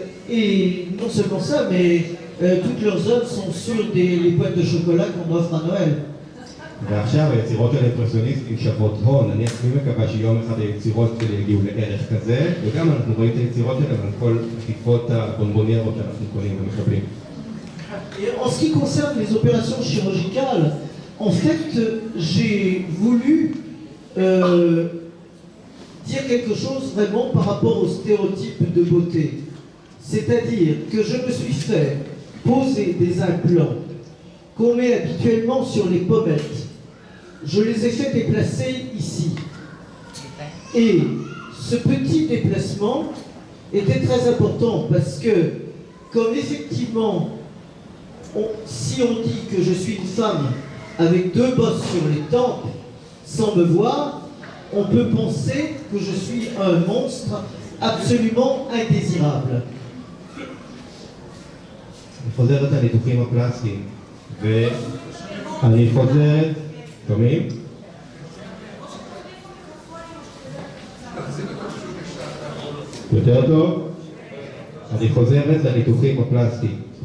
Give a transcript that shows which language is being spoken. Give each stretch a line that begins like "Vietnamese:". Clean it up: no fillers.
French: Et non seulement ça, mais toutes leurs œuvres sont sur les boîtes de chocolat qu'on offre à Noël.
Hebrew: ועכשיו היצירות של האימפרסיוניסטים שוות הון, אני עצמי מקווה שיום אחד היצירות שלי יגיעו לערך כזה, וגם אנחנו רואים את היצירות שלהם על כל עטיפות הבונבוניירות שאנחנו קונים ומקבלים.
French: Et en ce qui concerne les opérations chirurgicales, en fait, j'ai voulu dire quelque chose vraiment par rapport aux stéréotypes de beauté. C'est-à-dire que je me suis fait poser des implants qu'on met habituellement sur les pommettes. Je les ai fait déplacer ici. Et ce petit déplacement était très important parce que, comme effectivement, si on dit que je suis une femme avec deux bosses sur les tempes, sans me voir, on peut penser que je suis un monstre absolument indésirable.
Hebrew: אני חוזרת על ניתוחים הפלסטיים, ואני חוזרת, שומעים? יותר טוב? אני חוזרת לניתוחים הפלסטיים.